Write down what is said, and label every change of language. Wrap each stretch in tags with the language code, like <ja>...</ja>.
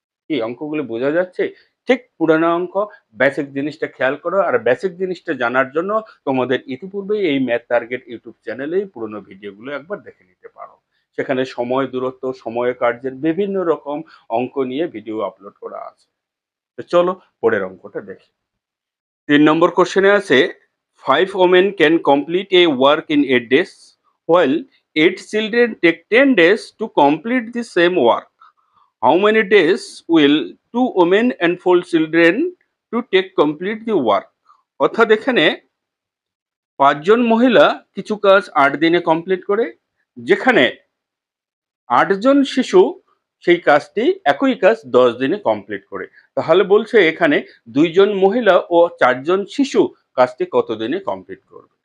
<bn>কি অঙ্কগুলো বোঝা যাচ্ছে? ঠিক পুরানো অঙ্ক, বেসিক জিনিসটা খেয়াল করো। আর বেসিক জিনিসটা জানার জন্য তোমাদের ইতিপূর্বেই এই ম্যাথ টার্গেট ইউটিউব চ্যানেলেই পুরনো ভিডিওগুলো একবার দেখে নিতে পারো। সেখানে সময়, দূরত্ব, সময় কার্যের বিভিন্ন রকম অঙ্ক নিয়ে ভিডিও আপলোড করা আছে। তো চলো পরের অঙ্কটা দেখি। 3 নম্বর কোশ্চেনে আছে,</bn> <en>5 women can complete a work in 8 days while 8 children take 10 days to complete the same work. How many days will 2 women and 4 children to take complete the work?</en> <bn>অর্থাৎ এখানে 5 জন মহিলা কিছু কাজ 8 দিনে কমপ্লিট করে, যেখানে 8 জন শিশু সেই কাজটি, একই কাজ 10 দিনে কমপ্লিট করে। তাহলে বলছে এখানে 2 জন মহিলা ও 4 জন শিশু কাজটি কত দিনে কমপ্লিট করবে।</bn>